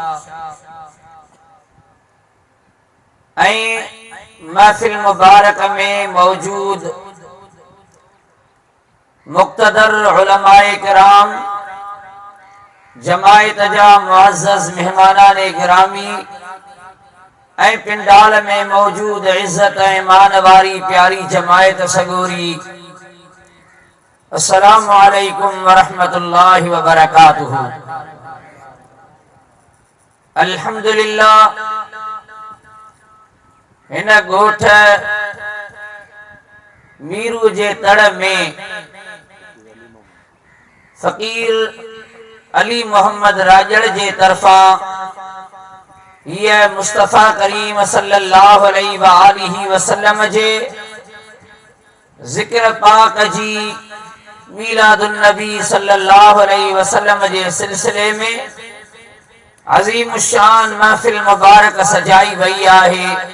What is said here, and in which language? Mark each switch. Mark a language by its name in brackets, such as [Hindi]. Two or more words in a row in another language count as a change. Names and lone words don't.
[Sindhi] महफिल मुबारक में मौजूद मुक्तदर उलमाए किराम, जमायत जा मुअज़्ज़ज़ मेहमानाने गिरामी, पिंडाल में मौजूद इज्जत मान वारी प्यारी जमायत सगोरी, [Arabic] السلام عليكم ورحمة الله وبركاته. [Sindhi] अल्हम्दुलिल्लाह हिन गोठ मीरू जे तड़ में फकीर अली मोहम्मद राजड़ जे तरफा ये मुस्तफा करीम [Arabic] صلى الله عليه وسلم [Sindhi] जे जिक्र पाक जी मीलादुन नबी [Arabic] صلى الله عليه وسلم [Sindhi] जे सिलसिले में अजीम शान महफिल मुबारक सजाई वई आहे।